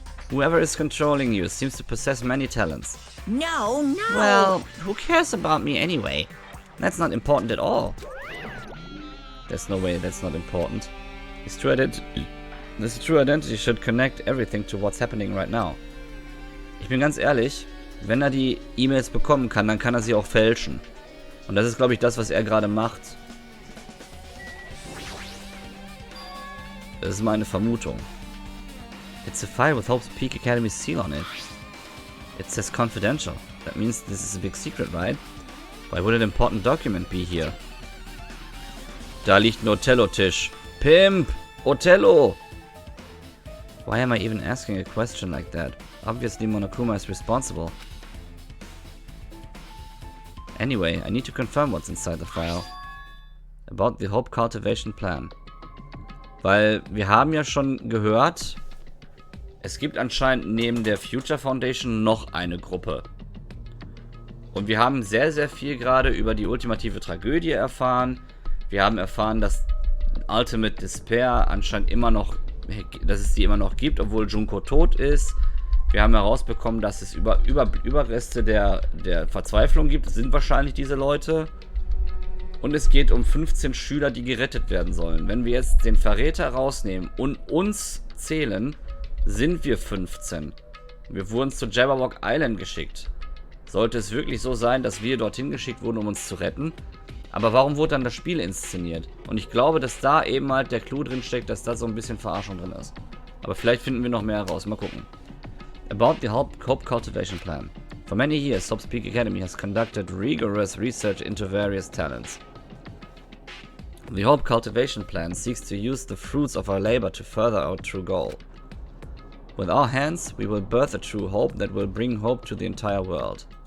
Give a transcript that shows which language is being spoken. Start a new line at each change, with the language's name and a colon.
English: Whoever is controlling you seems to possess many talents. No. Well, who cares about me anyway? That's not important at all. There's no way that's not important. This true identity should connect everything to what's happening right now.
German: Ich bin ganz ehrlich, wenn er die E-Mails bekommen kann, dann kann er sie auch fälschen. Und das ist, glaube ich, das, was er gerade macht. Das ist meine Vermutung.
English: It's a file with Hope's Peak Academy seal on it. It says confidential. That means this is a big secret, right? Why would an important document be here?
German: Da liegt ein Othello-Tisch. Pimp! Othello!
English: Why am I even asking a question like that? Obviously Monokuma is responsible. Anyway, I need to confirm what's inside the file. About the Hope Cultivation Plan.
German: Weil wir haben ja schon gehört, es gibt anscheinend neben der Future Foundation noch eine Gruppe. Und wir haben sehr, sehr viel gerade über die ultimative Tragödie erfahren. Wir haben erfahren, dass Ultimate Despair anscheinend immer noch, dass es die immer noch gibt, obwohl Junko tot ist. Wir haben herausbekommen, dass es Überreste der Verzweiflung gibt. Das sind wahrscheinlich diese Leute. Und es geht um 15 Schüler, die gerettet werden sollen. Wenn wir jetzt den Verräter rausnehmen und uns zählen, sind wir 15. Wir wurden zu Jabberwock Island geschickt. Sollte es wirklich so sein, dass wir dorthin geschickt wurden, um uns zu retten? Aber warum wurde dann das Spiel inszeniert? Und ich glaube, dass da eben halt der Clou drin steckt, dass da so ein bisschen Verarschung drin ist. Aber vielleicht finden wir noch mehr heraus. Mal gucken.
English: About the Hope Cultivation Plan. For many years, Hope's Peak Academy has conducted rigorous research into various talents. The Hope Cultivation Plan seeks to use the fruits of our labor to further our true goal. With our hands, we will birth a true hope that will bring hope to the entire world.